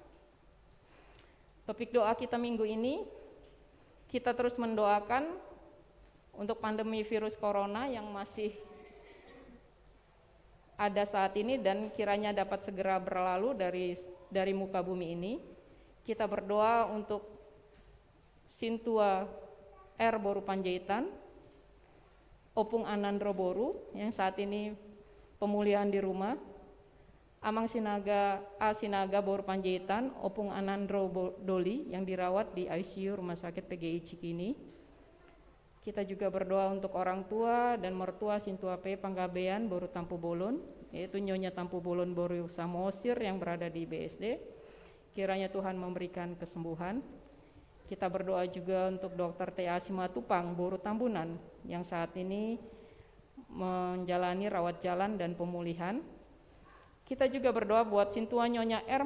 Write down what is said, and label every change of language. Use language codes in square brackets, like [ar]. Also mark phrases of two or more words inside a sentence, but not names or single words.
[id] Topik doa kita minggu ini, kita terus mendoakan untuk pandemi virus corona yang masih ada saat ini dan kiranya dapat segera berlalu dari muka bumi ini. Kita berdoa untuk Sintua R. Boru Panjaitan, Opung Anandro Boru yang saat ini pemulihan di rumah, Amang Sinaga A. Sinaga Boru Panjaitan, Opung Anandro Doli yang dirawat di ICU Rumah Sakit PGI Cikini. Kita juga berdoa untuk orang tua dan mertua Sintua P. Panggabean Boru Tampu Bolon, yaitu Nyonya Tampu Bolon Boru Samosir yang berada di BSD. Kiranya Tuhan memberikan kesembuhan. Kita berdoa juga untuk Dr. T.A. Simatupang Boru Tambunan yang saat ini menjalani rawat jalan dan pemulihan. Kita juga berdoa buat Sintua Nyonya R.